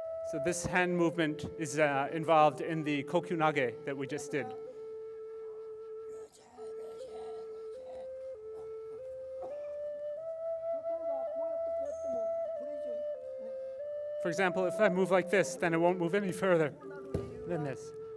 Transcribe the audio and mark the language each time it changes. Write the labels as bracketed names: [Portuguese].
[English] So this hand movement is involved in the kokyunage that we just did. [Japanese] 例えばこうやってもこれ以上ね [English] For example, if I move like this, then it won't move any further than this.